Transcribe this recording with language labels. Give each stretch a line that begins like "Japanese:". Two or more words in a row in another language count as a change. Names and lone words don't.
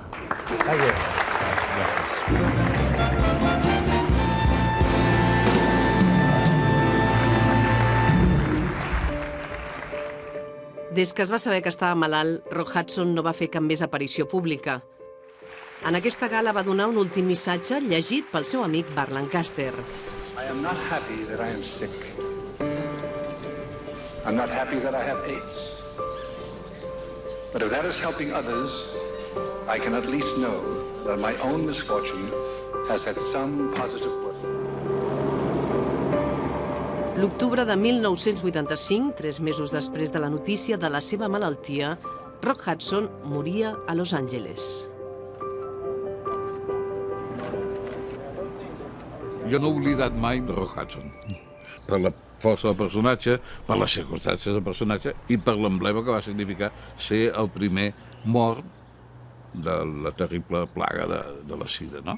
Catalan: Des que es va saber que estava malalt, Rock Hudson no va fer cap més aparició pública. En aquesta gala va donar un últim missatge llegit pel seu amic Burt Lancaster.
English: I am not happy that I am sick. I'm not happy that I have AIDS. But if that is helping others, I can at least know that my own misfortune has had some positive work.
Catalan: L'octubre de 1985, 3 mesos després de la notícia de la seva malaltia, Rock Hudson moria a Los Angeles. Jo no he oblidat mai Rock Hudson, per la força del personatge, per les circumstàncies del personatge i per l'emblema que va significar ser el primer mort de la terrible plaga de la sida, no?